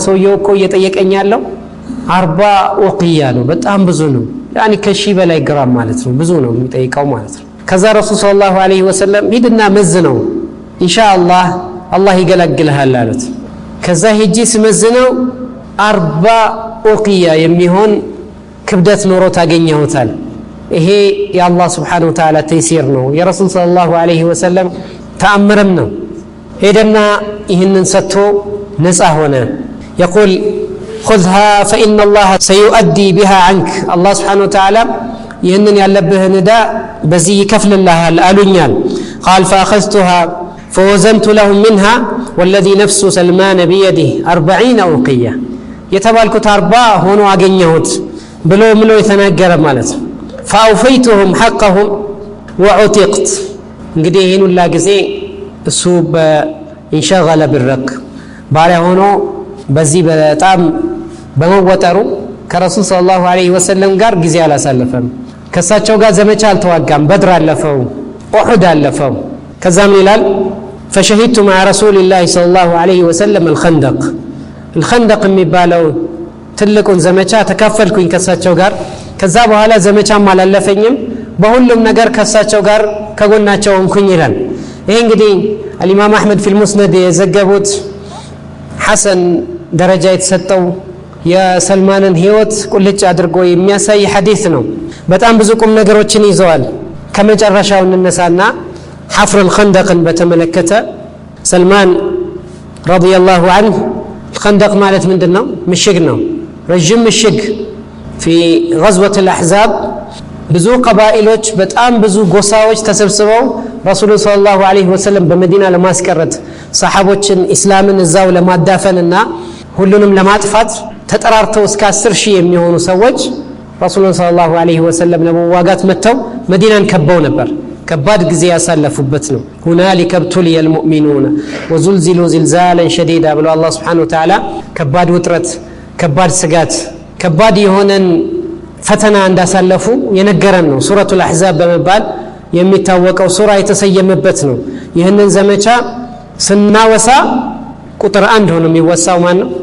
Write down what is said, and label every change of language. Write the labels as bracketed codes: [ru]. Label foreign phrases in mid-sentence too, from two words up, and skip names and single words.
[am] ሰውየው እኮ እየጠየቀኝ ያለው 40 ወቅያ ነው፣ በጣም ብዙ ነው። ያኒ ከሺህ በላይ ግራም ማለት ነው፣ ብዙ ነው የሚጠይቀው ማለት ነው። ከዛ ረሱል [ar] صلى الله عليه وسلم [am] ሂድና መዝነው ኢንሻአላህ አላህ ይገላግልሃል አሉት። ከዛ ሄጂ ስመዝነው 40 ወቅያ የሚሆን ክብደት ኖሮ ታገኘውታል። ይሄ የአላህ [ar] سبحانه وتعالى [am] ተይሲር ነው፣ የረሱል [ar] صلى الله عليه وسلم [am] ተአምርም ነው። ሄደና ይህንን ሰጥቶ ነፃ ሆነ። [ar] يقول خذها فإن الله سيؤدي بها عنك الله سبحانه وتعالى [am] ይህንን ያለብህን ዕዳ በዚህ ይከፍልልሃል አሉኛል። [ar] قال فأخذتها فوزنت لهم منها والذي نفس سلمان بيده 40 أوقية [am] የተባልኩት 40 ሆኖ አገኘሁት ብሎ ምሎ የተናገረ ማለት ነው። [ar] فأوفيتهم حقهم وعتقت። [am] እንግዲህ ይህን ሁላ ጊዜ እሱ በኢንሸገለ بالرق ባሪያ ሆኖ በዚህ በጣም በመወጠሩ ከረሱል [ar] صلى الله عليه وسلم [am] ጋር ጊዜ አላሳለፈም። ከሳቸው ጋር ዘመቻ አልተዋጋም። በድር አለፈው፣ ኡሁድ አለፈው። ከዛም ይላል [ar] فشهدت مع رسول الله صلى الله عليه وسلم [am] الخندق የሚባለው ትልቁን ዘመቻ ተካፈልኩኝ ከሳቸው ጋር። ከዛ በኋላ ዘመቻም አላለፈኝም፣ በሁሉም ነገር ከሳቸው ጋር ከጎናቸው ሆንኩኝ ይላል። ይሄ እንግዲህ [ar] الإمام أحمد في المسند [am] የዘገቡት ሐሰን ደረጃ የተሰጠው የሰልማንን ህይወት ቁልጭ አድርጎ የሚያሳይ ሐዲስ ነው። በጣም ብዙ ቁም ነገሮችን ይዘዋል። ከመጨረሻው እንነሳና [ar] حفر الخندق [am] በተመለከተ ሰልማን [ar] رضي الله عنه [am] الخندق ማለት ምንድነው? ምሽግ ነው፣ ረጅም ምሽግ። [ar] في غزوة الأحزاب [am] ብዙ ቀባኢሎች በጣም ብዙ ጎሳዎች ተሰብስበው ረሱል [ar] صلى الله عليه وسلم [am] በመዲና ለማስቀረት ሰሃቦችን እስላምን እዛው ለማዳፈንና ሁሉንም ለማጥፋት ተጠራርተው እስከ 10,000 የሚሆኑ ሰዎች ረሱል [ar] صلى الله عليه وسلم [am] ለመዋጋት መተው መዲናን ከበው ነበር። ከባድ ጊዜ ያሳለፉበት ነው። [ar] هنالك ابتلي المؤمنون وزلزلوا زلزالا شديدا [am] ብሎ አላህ [ar] سبحانه وتعالى [am] ከባድ ውጥረት፣ ከባድ ስጋት፣ ከባድ የሆነን ፈተና እንዳሳለፉ የነገረን ነው። [ar] سورة الأحزاب [am] በመባል የሚታወቀው ሱራ የተሰየመበት ነው። ይህንን ዘመቻ ስናወሳ ቁጥር 1 ሆኖ የሚወሳው ማን ነው?